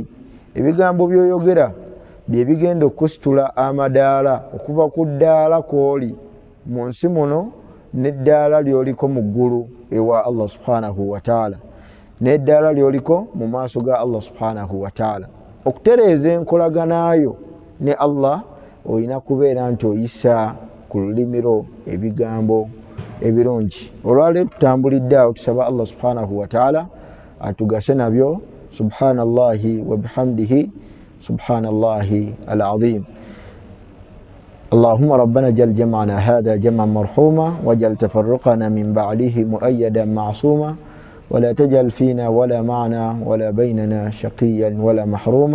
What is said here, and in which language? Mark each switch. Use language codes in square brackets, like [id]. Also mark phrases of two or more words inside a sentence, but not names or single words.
[lg] Ebigambo by'oyogera bye bigenda okusitula amadaala okuva ku ddaala kw'oli mu nsi muno n'eddaala ly'oliko mu ggulu ewa [ar] الله سبحانه وتعالى, [lg] n'eddaala ly'oliko mu maaso ga [ar] الله سبحانه وتعالى. [lg] Okutereeza enkolaganayo ne Allah, olina kubeera nti oyisa ku lulimi lwo ebigambo ebirungi. Olwaleero tutambulidde awo, tusaba [ar] الله سبحانه وتعالى [lg] atugase nabyo. [ar] سبحان الله وبحمده سبحان الله العظيم. اللهم ربنا جل جمعنا هذا جمعا مرحوما وجل تفرقنا من بعده مؤيدا معصوما ولا تجعل فينا ولا معنا ولا بيننا شقيا ولا محروما.